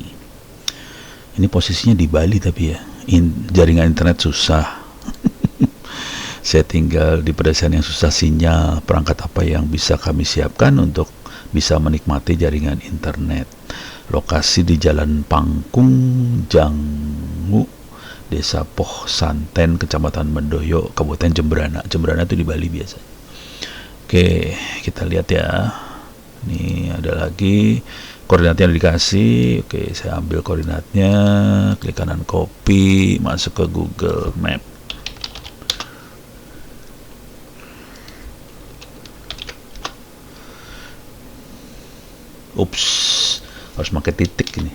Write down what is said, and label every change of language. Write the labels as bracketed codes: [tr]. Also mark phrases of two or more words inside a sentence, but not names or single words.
[id] Ini posisinya di Bali tapi ya, jaringan internet susah. Saya tinggal di pedesaan yang susah sinyal. Perangkat apa yang bisa kami siapkan untuk bisa menikmati jaringan internet? Lokasi di Jalan Pangkung, Janggu, Desa Poh Santen, Kecamatan Mendoyo, Kabupaten Jembrana. Jembrana itu di Bali biasa. Oke, kita lihat ya. Ini ada lagi koordinatnya dikasih. Oke, saya ambil koordinatnya, klik kanan copy, masuk ke Google Map. Ups, harus pakai titik ini.